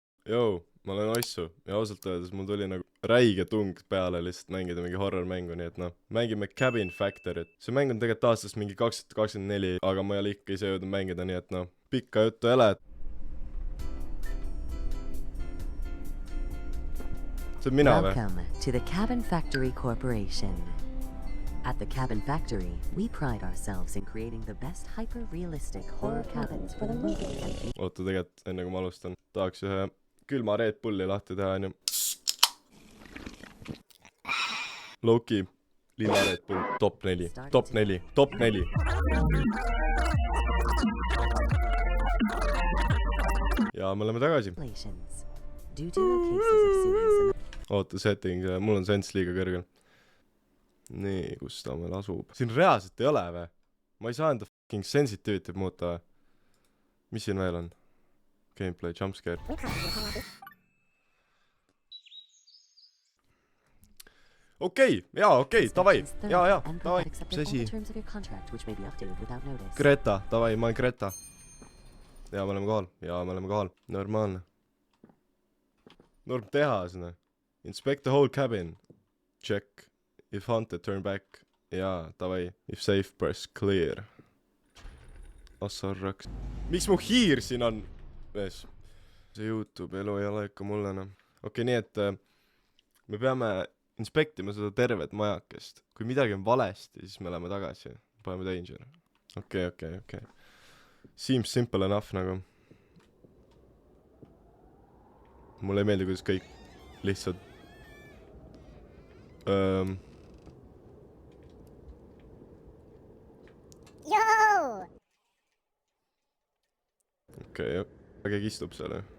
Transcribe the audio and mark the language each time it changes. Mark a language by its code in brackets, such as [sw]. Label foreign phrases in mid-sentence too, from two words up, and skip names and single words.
[et] Joo, ma olen Ossu ja ausalt öeldes mul tuli nagu räige tung peale lihtsalt mängida mingi horror mängu, nii et noh, mängime Cabin Factory't. See mäng on tegelikult aastast mingi 2024, aga ma ei ole ikka ise jõudnud mängida, nii et noh, pikka juttu ei ole. See on mina või? [en] Welcome to the Cabin Factory Corporation. At the Cabin Factory, we pride ourselves in creating the best hyper-realistic horror cabins for the movie and [et] Oota, tegelikult enne kui ma alustan, tahaks ühe külma Red Bulli lahti teha, onju. Loki, lilla Red Bull, top 4, top 4, top 4. Ja me oleme tagasi. [en] relations. Due to the cases of serious [et] Oota, setting, mul on sense liiga kõrgel. Nii, kus ta meil asub? Siin reaalselt ei ole või? Ma ei saa enda [en] fucking sensitivity't [et] muuta või? Mis siin veel on? [en] Gameplay, jumpscare. [et] Okei, [ru] davai, davai. [et] Mis asi? [en] terms of your contract which may be updated without notice. [et] Greta, davai, ma olen Greta. Ja me oleme kohal. Normaalne. Norm tehas, noh. [en] Inspect the whole cabin. Check. If haunted, turn back. [et] Jaa, davai. [en] If safe, press clear. [et] Assarraks. Miks mu hiir siin on? Mees. See YouTube elu ei ole ikka mulle enam. Okei, nii et me peame inspektima seda tervet majakest. Kui midagi on valesti, siis me läheme tagasi. Paneme danger. Okei. [en] Seems simple enough nagu. [et] Mulle ei meeldi, kuidas kõik lihtsalt Okei, keegi istub seal.